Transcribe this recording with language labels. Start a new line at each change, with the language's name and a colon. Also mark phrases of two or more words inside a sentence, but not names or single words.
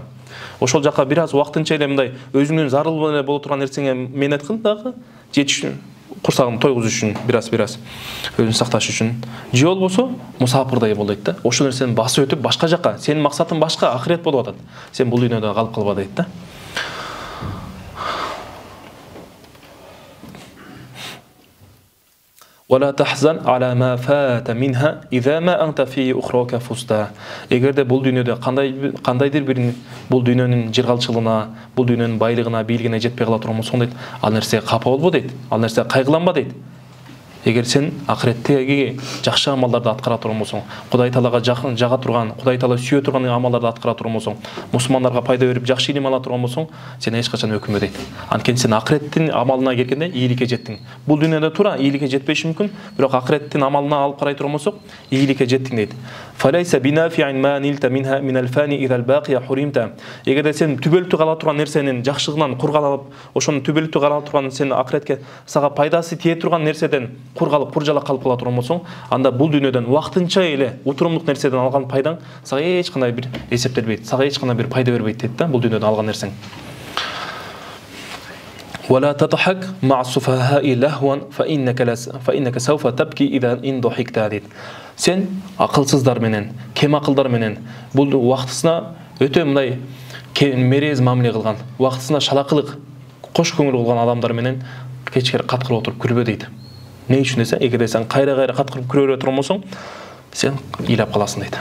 Kyrgyz: Ошол жакка бир аз убактынча эле мындай өзүңдүн зарыл эле боло турган нерсеңе мээнет кыл дагы, жетиш үчүн, курсагын тойгузуш үчүн, бир аз өзүн сакташ үчүн. Же болбосо, мусафирдай бол дейт да. Ошол нерсени басып өтүп башка жакка, сенин максатың башка, ахирет болуп атат. Сен бул дүйнөдө калып калба дейт да.
Arabic: ولا تحزن على ما فات منها إذا ما أنت في أخراك فزت.
Kyrgyz: Эгерде бул дүйнөдө кандайдыр бир бул дүйнөнүн жыргалчылыгына, бул дүйнөнүн байлыгына, бийлигине жетпей кала турган болсоң дейт, ал нерсеге капа болбо дейт. Ал нерсеге кайгыланба дейт. Эгер сен ахиреттеги жакшы амалдарды аткара турган болсоң, Кудай Таалага жага турган, Кудай Таала сүйө турган амалдарды аткара турган болсоң, мусулмандарга пайда берип жакшы илим ала турган болсоң, сен эч качан өкүнбө дейт. Анткени сен ахиреттин амалына келгенде ийгиликке жеттиң. Бул дүйнөдө туура ийгиликке жетпеши мүмкүн, бирок ахиреттин амалына алып карай турган болсок, ийгиликке жеттиң дейт.
Arabic: فليس بنافع ما نلت منها من الفاني إذا الباقي حرمت.
Kyrgyz: Эгерде сен түбөлүктүү кала турган нерсенин жакшылыгынан кургалып, ошонун түбөлүктүү кала турган сенин ахиретке сага пайдасы тие турган нерседен кургалып, куржалак калып кала турган болсоң, анда бул дүйнөдөн убактынча эле утурумдук нерседен алган пайдаң сага эч кандай бир эсептелбейт, сага эч кандай бир пайда бербейт дейт да, бул дүйнөдөн алган нерсең.
Arabic: ولا تضحك مع السفهاء لهوا فإنك سوف تبكي إذا إن ضحكت дейт.
Kyrgyz: Сен акылсыздар менен, кем акылдар менен бул убактысына өтө мындай мерез мамиле кылган, убактысына шалакылык, кош көңүл болгон адамдар менен кечкер каткырып отуруп күлбө дейт. Не үчүн десе, эгерде сен кайра каткырып күлө турган болсоң, сен ыйлап каласың дейт.